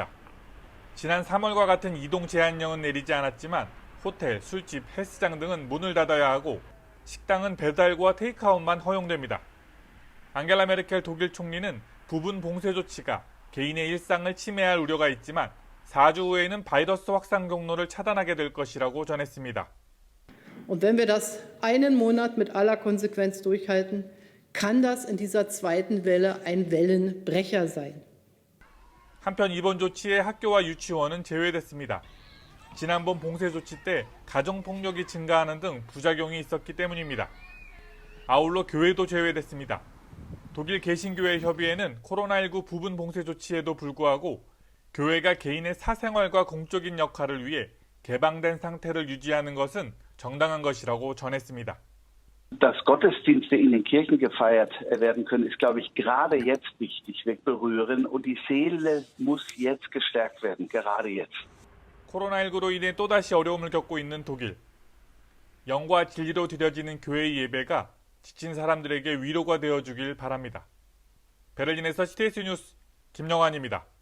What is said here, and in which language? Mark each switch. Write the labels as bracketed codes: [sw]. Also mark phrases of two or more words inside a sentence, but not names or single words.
[ko] 지난 3월과 같은 이동 제한령은 내리지 않았지만 호텔, 술집, 헬스장 등은 문을 닫아야 하고 식당은 배달과 테이크아웃만 허용됩니다. 앙겔라 메르켈 독일 총리는 부분 봉쇄 조치가 개인의 일상을 침해할 우려가 있지만 4주 후에는 바이러스 확산 경로를 차단하게 될 것이라고 전했습니다. [de] Und wenn wir das einen Monat mit aller Konsequenz durchhalten, kann das in dieser zweiten Welle ein Wellenbrecher sein. [ko] 한편 이번 조치에 학교와 유치원은 제외됐습니다. 지난번 봉쇄 조치 때 가정폭력이 증가하는 등 부작용이 있었기 때문입니다. 아울러 교회도 제외됐습니다. 독일 개신교회 협의회는 코로나19 부분 봉쇄 조치에도 불구하고 교회가 개인의 사생활과 공적인 역할을 위해 개방된 상태를 유지하는 것은 정당한 것이라고 전했습니다. [de] Dass Gottesdienste in den Kirchen gefeiert werden können, ist, glaube ich, gerade jetzt wichtig, wegberühren. Und die Seele muss jetzt gestärkt werden, gerade jetzt. [ko] 코로나19로 인해 또다시 어려움을 겪고 있는 독일. 영과 진리로 드려지는 교회의 예배가 지친 사람들에게 위로가 되어주길 바랍니다. 베를린에서 CTS 뉴스 김영환입니다.